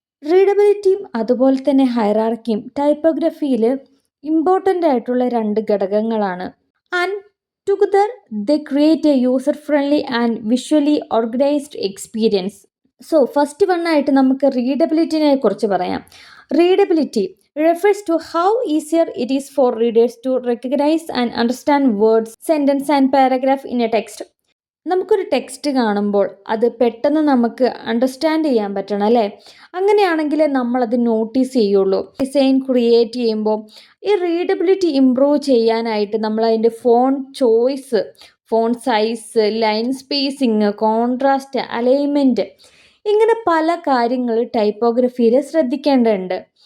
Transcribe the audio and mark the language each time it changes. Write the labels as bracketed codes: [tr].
[ml] റീഡബിലിറ്റിയും അതുപോലെ തന്നെ ഹൈറാർക്കിയും ടൈപ്പോഗ്രഫിയിൽ ഇമ്പോർട്ടൻ്റ് ആയിട്ടുള്ള രണ്ട് ഘടകങ്ങളാണ്. [en] And together they create a user friendly and visually organised experience. [ml] So first വണ്ണായിട്ട് നമുക്ക് റീഡബിലിറ്റിനെ കുറിച്ച് പറയാം. [en] Readability refers to how easier it is for readers to recognize and understand words, sentence and paragraph in a text. [ml] നമുക്കൊരു text കാണുമ്പോൾ അത് പെട്ടെന്ന് നമുക്ക് understand ചെയ്യാൻ പറ്റണം അല്ലേ. അങ്ങനെയാണെങ്കിൽ നമ്മളത് നോട്ടീസ് ചെയ്യുള്ളൂ. ഡിസൈൻ ക്രിയേറ്റ് ചെയ്യുമ്പോൾ ഈ റീഡബിലിറ്റി ഇമ്പ്രൂവ് ചെയ്യാനായിട്ട് നമ്മൾ അതിൻ്റെ font choice, font size, line spacing, contrast, alignment, ഇങ്ങനെ പല കാര്യങ്ങൾ ടൈപ്പോഗ്രഫിയിൽ ശ്രദ്ധിക്കേണ്ടതുണ്ട്.